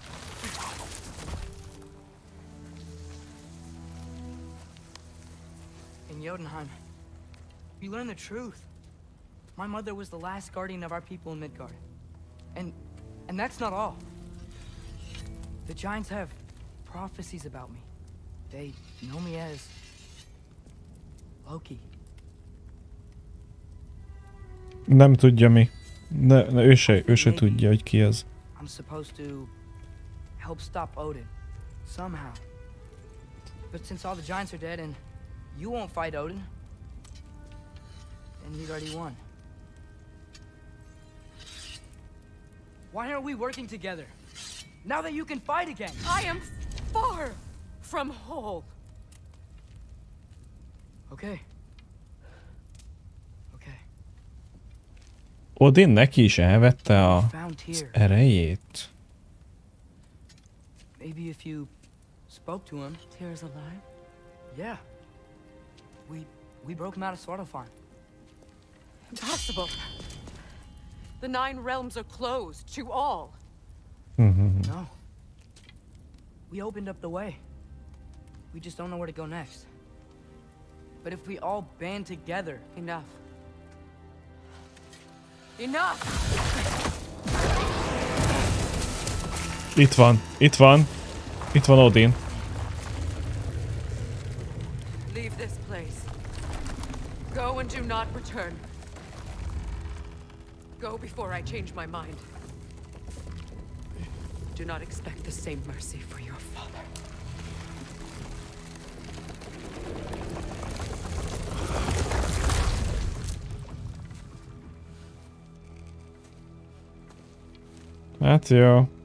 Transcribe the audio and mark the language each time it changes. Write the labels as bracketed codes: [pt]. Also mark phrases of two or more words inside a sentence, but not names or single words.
[en] In Jotunheim, we learn the truth. My mother was the last guardian of our people in Midgard. And that's not all. The giants have prophecies about me. They know me as Loki. [hu] Nem tudja mi. Ő se tudja, hogy ki az. [en] I'm supposed to help stop Odin, somehow. But since all the giants are dead and you won't fight Odin, then he's already won. Why aren't we working together? Now that you can fight again! I am far from whole. Okay. Okay. [hu] Odin neki is elvette az [en] Found here. [hu] erejét. [en] Maybe if you spoke to him. Tyr's alive? Yeah. We broke him out of Svartalfheim. Impossible. The 9 realms are closed to all. No. We opened up the way. We just don't know where to go next. But if we all band together... Enough. Enough! [hu] Itt van, itt van. Itt van Odin. [en] Leave this place. Go and do not return. Go before I change my mind. Do not expect the same mercy for your father. [hu] Hát jó.